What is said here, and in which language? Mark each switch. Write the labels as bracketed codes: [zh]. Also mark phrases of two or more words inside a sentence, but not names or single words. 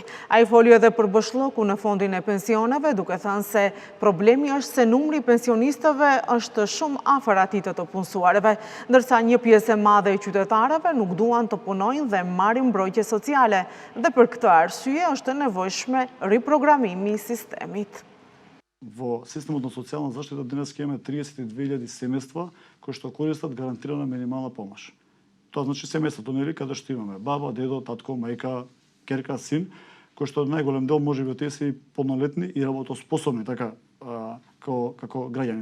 [sq] Ai foli edhe për bëshllëku në fondin e pensioneve, duke thënë se problemi është se numri i pensionistëve është shumë afër atij të punësuarve, ndërsa një pjesë e madhe e qytetarëve nuk duan të punojnë dhe marrin mbrojtje sociale, dhe për këtë arsye është të nevojshme riprogramimi i sistemit. [mk] Во системот на социјална заштита денес имаме 32.000 семејства кои што користат гарантирана минимална помош. Тоа значи семејството, нели, каде што имаме баба, дедо, татко, мајка, ќерка, син, кои што најголем дел можеби од тие се и полнолетни и работоспособни, така како граѓани.